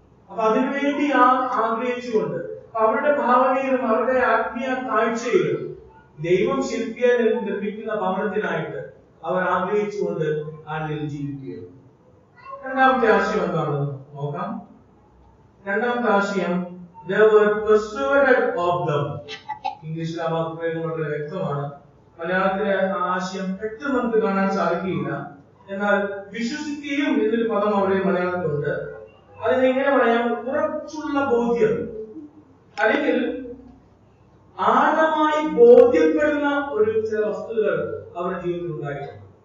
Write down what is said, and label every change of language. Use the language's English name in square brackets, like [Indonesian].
[Malayalam] അപ്പൊ അതിനുവേണ്ടി ആഗ്രഹിച്ചുകൊണ്ട് അവരുടെ ഭാവനയിലും അവരുടെ ആത്മീയ കാഴ്ചയിലും ദൈവം ശില്പിയെ നിർമ്മിക്കുന്ന ഭവനത്തിനായിട്ട് അവർ ആഗ്രഹിച്ചുകൊണ്ട് ആളിൽ ജീവിക്കുകയാണ്. രണ്ടാമത്തെ ആശയം എന്താണെന്ന് നോക്കാം. രണ്ടാമത്തെ ആശയം [English] they were persuaded of them. [Malayalam] ഇംഗ്ലീഷിൽ ആ വാക്കുപ്രയോഗം വളരെ വ്യക്തമാണ്. മലയാളത്തിലെ ആ ആശയം പെട്ടെന്ന് നമുക്ക് കാണാൻ സാധിക്കില്ല. എന്നാൽ വിശ്വസിക്കുകയും എന്നൊരു പദം അവിടെ മലയാളത്തിലുണ്ട്. അതിനെങ്ങനെ പറയാം? ഉറച്ചുള്ള ബോധ്യം, അല്ലെങ്കിൽ ആഴമായി ബോധ്യപ്പെടുന്ന ഒരു ചില വസ്തുതകൾ അവരുടെ ജീവിതത്തിൽ ഉണ്ടായിട്ടുണ്ട്.